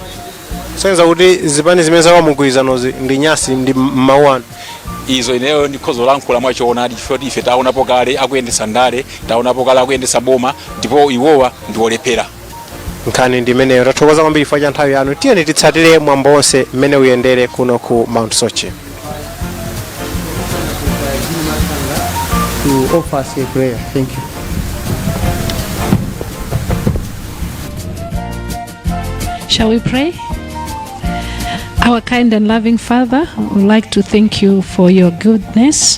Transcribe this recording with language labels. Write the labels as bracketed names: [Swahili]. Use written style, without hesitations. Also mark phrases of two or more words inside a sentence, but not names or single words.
[Nyanja] Senza kuti zipani zimene zawa mugwirizanozi ndi nyasi ndi mawanu. Izo ineyo ndikhozo lankhula mwachoonadi chifukwa ife taonapo kale akuyendesa ndale, taonapo kale akuyendesa boma, ndipo iwowa ndi olepera. Nkhani ndi imeneyo. Tathokoza kwambiri chifukwa cha nthawi yanu. Tiyeni titsatire mwambo wonse mmene uyendere kuno ku Mount Sochi. [English] To offer us a prayer. Thank you. Shall we pray? Our kind and loving Father, we would like to thank you for your goodness.